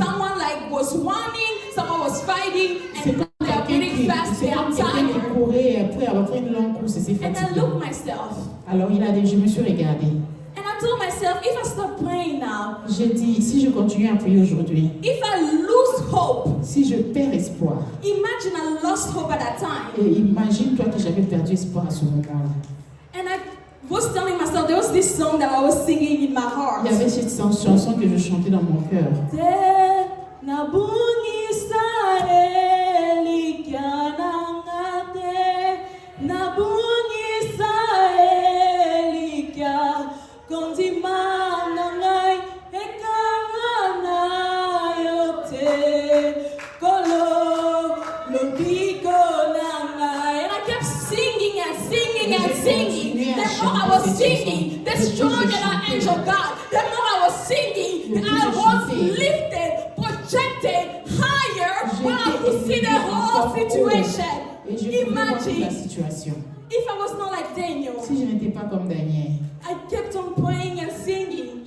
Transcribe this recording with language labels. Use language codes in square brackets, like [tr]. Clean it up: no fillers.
[en] someone like was running, someone was fighting, [fr] c'est [en] and they are running fast, they are [fr] quelqu'un qui [en] tired. [fr] courait après avoir fait une longue course et s'est [en] And I [fr] fatigué. [en] looked myself, [fr] Alors je me suis regardée. [en] and I told myself, if I stop praying now, [fr] J'ai dit, si je continue à prier aujourd'hui, [en] if I lose hope, [fr] si je perds espoir, [en] imagine I lost hope at that time. [fr] et imagine-toi que j'avais perdu espoir à ce moment-là. [en] And I was telling myself, there was this song that I was singing in my heart. [fr] Il y avait cette chanson que je chantais dans mon cœur. [ln] Te nabungi Israeli kiananga te nabungi Israeli kia konzima nangai ekangana yote kolo lobiko nangai. [en] And I kept singing and singing and singing. The more I was singing, the stronger that angel got. The more I was singing, I was lifted, projected higher when I could see the whole situation. [fr] Et je pouvais voir toute la [en] Imagine [fr] situation. [en] if I was not like Daniel. [fr] Si je n'étais pas comme Daniel, [en] I kept on praying and singing,